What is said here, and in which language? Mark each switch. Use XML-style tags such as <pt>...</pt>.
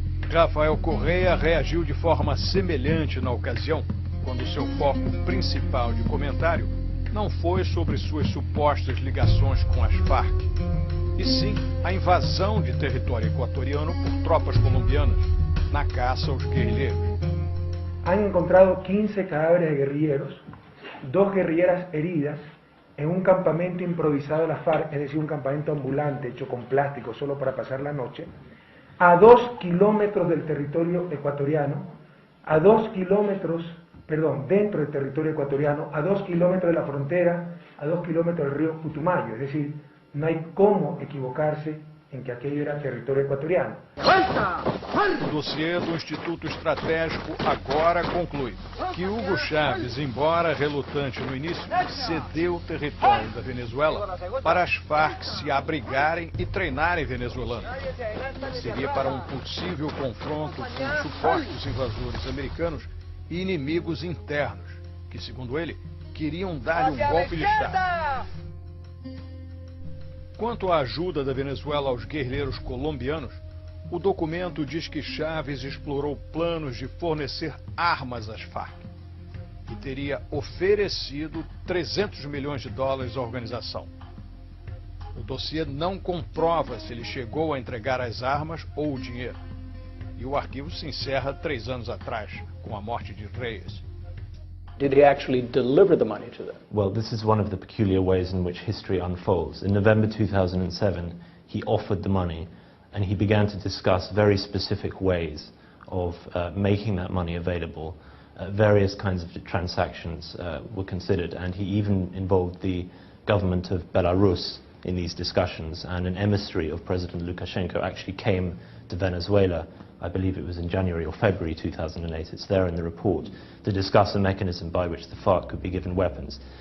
<pt>Rafael Correa reagiu de forma semelhante na ocasião, quando seu foco principal de comentário não foi sobre suas supostas ligações com as Farc, e sim a invasão de território equatoriano por tropas colombianas na caça aos guerrilheiros.</pt> <es>Han encontrado 15 cadáveres de guerrilleros, 2 guerrilleras heridas, en un campamento improvisado de la FARC, es decir, un campamento ambulante hecho con plástico solo para pasar la noche, a 2 kilómetros del territorio ecuatoriano, a 2 kilómetros, perdón, dentro del territorio ecuatoriano, a 2 kilómetros de la frontera, a 2 kilómetros del río Putumayo, es decir, no hay cómo equivocarse</es> <pt>em que aquele era território equatoriano. O dossiê do Instituto Estratégico agora conclui que Hugo Chávez, embora relutante no início, cedeu o território da Venezuela para as Farc se abrigarem e treinarem venezuelanos. Seria para um possível confronto com supostos invasores americanos e inimigos internos, que, segundo ele, queriam dar-lhe um golpe de Estado. Quanto à ajuda da Venezuela aos guerrilheiros colombianos, o documento diz que Chávez explorou planos de fornecer armas às Farc e teria oferecido $300 milhões à organização. O dossiê não comprova se ele chegou a entregar as armas ou o dinheiro, e o arquivo se encerra 3 anos atrás, com a morte de Reyes.</pt> <en>Did he actually deliver the money to them? Well, this is one of the peculiar ways in which history unfolds. In November 2007, he offered the money, and he began to discuss very specific ways of making that money available. Various kinds of transactions were considered, and he even involved the government of Belarus in these discussions, and an emissary of President Lukashenko actually came to Venezuela, I believe it was in January or February 2008, it's there in the report, to discuss a mechanism by which the FARC could be given weapons.</en>